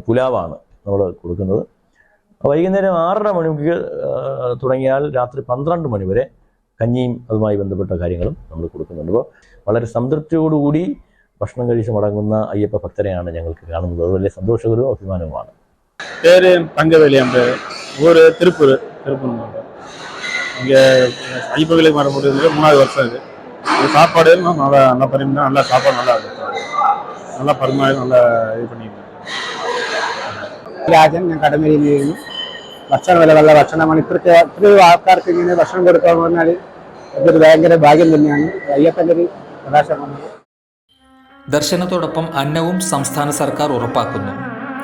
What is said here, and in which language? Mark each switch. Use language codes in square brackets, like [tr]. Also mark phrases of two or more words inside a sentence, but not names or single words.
[ml] പുലാവാണ് നമ്മൾ കൊടുക്കുന്നത്. വൈകുന്നേരം 6:30 മണിക്ക് തുടങ്ങിയാൽ രാത്രി 12 മണി വരെ കഞ്ഞിയും അതുമായി ബന്ധപ്പെട്ട കാര്യങ്ങളും നമ്മൾ കൊടുക്കുന്നുണ്ട്. അപ്പോൾ വളരെ സംതൃപ്തിയോടുകൂടി ഭക്ഷണം കഴിച്ച് മടങ്ങുന്ന അയ്യപ്പ ഭക്തരെയാണ് ഞങ്ങൾക്ക് കാണുന്നത്. അത് വലിയ സന്തോഷകരവും അഭിമാനവുമാണ്. [ta] பேர் தங்கவேலி, அந்த ஊர் திருப்பூர். இங்கே ஐயப்ப கோயிலுக்கு வர முடியுது 3வது வருஷம். இது சாப்பாடு நல்லா பரிமாணம், நல்லா சாப்பாடு நல்லா நல்லா பரிமாணம் நல்லா இது பண்ணியிருக்கேன். [ml] രാജൻ, ഞാൻ കടമേരിയിൽ നിന്ന് ഭക്ഷണം വിലയുള്ള ഭക്ഷണമാണ്. ഇപ്പോഴത്തെ ആൾക്കാർക്ക് ഇങ്ങനെ ഭക്ഷണം കൊടുക്കുക എന്ന് പറഞ്ഞാൽ അതൊരു ഭയങ്കര ഭാഗ്യം തന്നെയാണ്. അയ്യപ്പൻ്റെ ഒരു പ്രകാശമാണ്. ദർശനത്തോടൊപ്പം അന്നവും സംസ്ഥാന സർക്കാർ ഉറപ്പാക്കുന്നു.